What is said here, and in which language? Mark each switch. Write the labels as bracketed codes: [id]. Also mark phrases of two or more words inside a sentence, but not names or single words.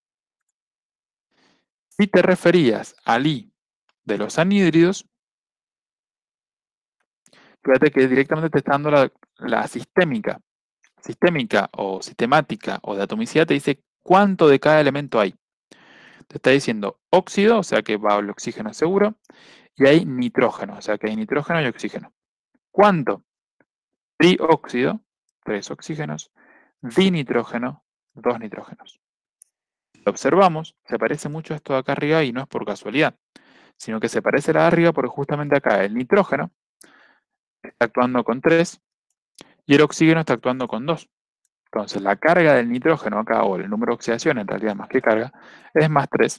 [es] Si te referías al I de los anhídridos, fíjate que directamente te está dando la sistémica o sistemática o de atomicidad, te dice cuánto de cada elemento hay. Te está diciendo óxido, o sea que va el oxígeno seguro, y hay nitrógeno, o sea que hay nitrógeno y oxígeno. ¿Cuánto? Trióxido, 3 oxígenos, dinitrógeno, 2 nitrógenos. Lo observamos, se parece mucho a esto de acá arriba y no es por casualidad, sino que se parece a la de arriba porque justamente acá el nitrógeno está actuando con 3 y el oxígeno está actuando con 2. Entonces la carga del nitrógeno acá, o el número de oxidación en realidad más que carga, es +3.